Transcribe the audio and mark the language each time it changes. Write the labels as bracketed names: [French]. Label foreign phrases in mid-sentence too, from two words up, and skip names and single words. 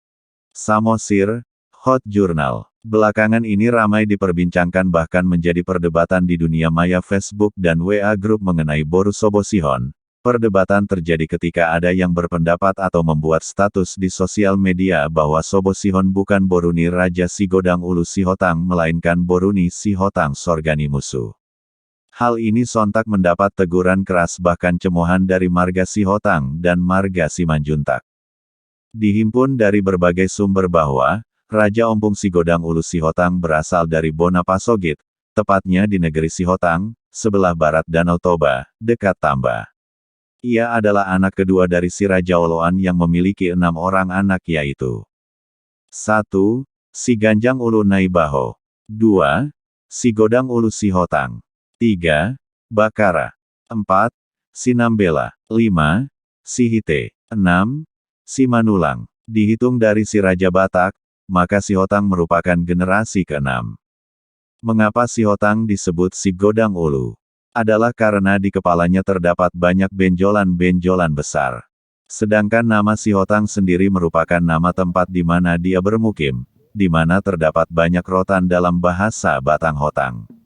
[Indonesian] Samosir, Hot Journal. Belakangan ini ramai diperbincangkan bahkan menjadi perdebatan di dunia maya Facebook dan WA Group mengenai Boru Sobosihon. Perdebatan terjadi ketika ada yang berpendapat atau membuat status di sosial media bahwa Sobosihon bukan Boruni Raja Sigodang Ulu Sihotang melainkan Boruni Sihotang Sorgani Musuh. Hal ini sontak mendapat teguran keras bahkan cemoohan dari marga Sihotang dan marga Simanjuntak. Dihimpun dari berbagai sumber bahwa, Raja Ompong Sigodang Ulu Sihotang berasal dari Bonapasogit, tepatnya di negeri Sihotang, sebelah barat Danau Toba, dekat Tamba. Ia adalah anak kedua dari si Raja Oloan yang memiliki 6 orang anak yaitu 1. Si Ganjang Ulu Naibaho 2. Si Godang Ulu Sihotang 3. Bakara 4. Si Nambela 5. Si Hite 6. Si Manulang. Dihitung dari si Raja Batak, maka Sihotang merupakan generasi ke-6. Mengapa Sihotang disebut si Godang Ulu? Adalah karena di kepalanya terdapat banyak benjolan-benjolan besar. Sedangkan nama Sihotang sendiri merupakan nama tempat di mana dia bermukim, di mana terdapat banyak rotan dalam bahasa Batanghotang.